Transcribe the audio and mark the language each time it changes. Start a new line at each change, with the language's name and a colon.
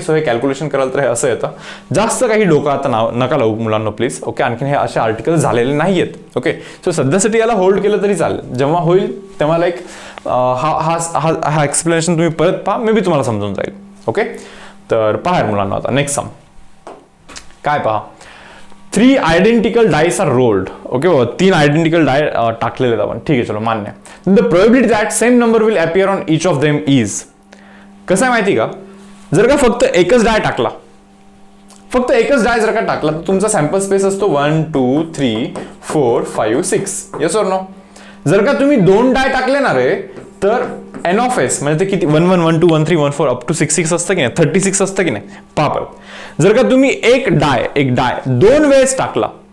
Marathi: So हे calculation कराल तर हे असं येतं. जास्त काही डोकं आता नका लावू मुलांना प्लीज, ओके. आणखीन हे असे आर्टिकल झालेले नाहीयेत, ओके. सो सध्यासाठी याला होल्ड केलं तरी चालेल, जेव्हा होईल तेव्हा लाईक हा एक्सप्लेनेशन तुम्ही परत पहा, मे बी तुम्हाला समजून जाईल, ओके. तर पहा मुलांना आता नेक्स्ट सम काय पहा.
English: 3 identical dice are rolled, okay.
Marathi: 3 identical डाय टाकलेले आहेत आपण, ठीक आहे, चलो मान्य.
English: The probability that same number will appear on each of them is.
Marathi: कसं आहे माहिती का, जर का फक्त एकच डाय टाकला, फक्त एकच डाय जर का टाकला तर तुमचा सॅम्पल स्पेस असतो 1 2 3 4 5 6, येस ऑर नो. जर का तुम्ही 2 डाय टाकले ना रे, तर एन ऑफ एस म्हणजे ते किती 1 1 1 2 1 3 1 4 अप टू 6 6 असतं की नाही, 36 असतं की नाही. पहा परत, जर का तुम्ही एक डाय 2 वेळेस टाकला